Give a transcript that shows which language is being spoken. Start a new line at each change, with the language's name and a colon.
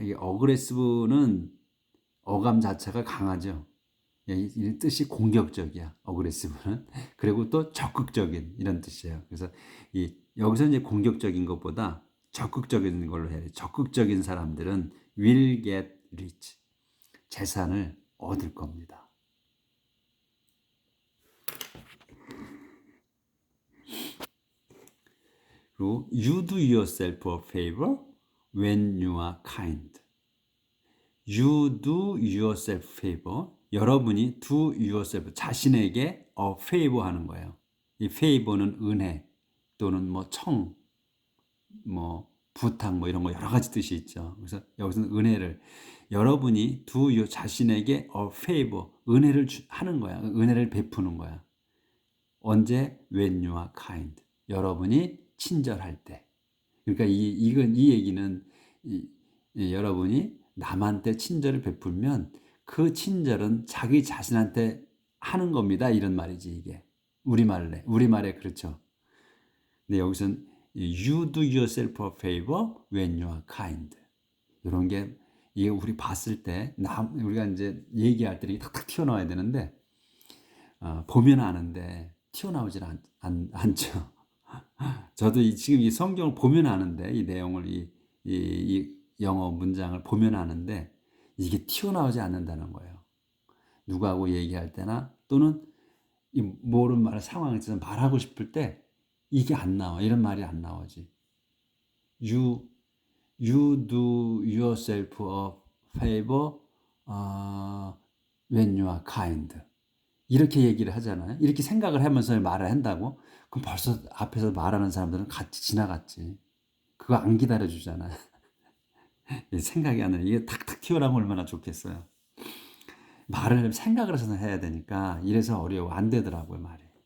Korean: 이게 aggressive는 어감 자체가 강하죠. 이 뜻이 공격적이야. aggressive는. 그리고 또 적극적인 이런 뜻이에요. 그래서 여기서 이제 공격적인 것보다 적극적인 걸로 해야 돼. 적극적인 사람들은
English: will get rich.
Korean: 재산을 얻을 겁니다. 그리고
English: you do yourself a favor when you are kind. You do yourself favor.
Korean: 여러분이
English: do yourself,
Korean: 자신에게
English: a favor
Korean: 하는 거예요. 이 favor는 은혜 또는 뭐 부탁 이런 거 여러 가지 뜻이 있죠. 그래서 여기서는 은혜를 여러분이 자신에게
English: a favor,
Korean: 은혜를 하는 거야. 은혜를 베푸는 거야. 언제?
English: When you are kind.
Korean: 여러분이 친절할 때. 그러니까 이 얘기는 여러분이 남한테 친절을 베풀면 그 친절은 자기 자신한테 하는 겁니다. 이런 말이지 이게. 우리말에 그렇죠. 근데 여기서는
English: You do yourself a favor when you are kind.
Korean: 이런 게 이게 우리 봤을 때 우리가 이제 얘기할 때 탁탁 튀어나와야 되는데 보면 아는데 튀어나오질 않죠. 저도 지금 이 성경을 보면 아는데 이 내용을 이 영어 문장을 보면 아는데 이게 튀어나오지 않는다는 거예요. 누구하고 얘기할 때나 또는 이 모르는 말 상황에서 말하고 싶을 때 이게 안 나와. 이런 말이 안 나오지.
English: You do yourself a favor when you are kind.
Korean: 이렇게 얘기를 하잖아요. 이렇게 생각을 하면서 말을 한다고? 그럼 벌써 앞에서 말하는 사람들은 같이 지나갔지. 그거 안 기다려주잖아. 생각이 안 나요. 이게 탁탁 튀어나오면 얼마나 좋겠어요. 말을 생각을 해서 해야 되니까 이래서 어려워. 안 되더라고요, 말이.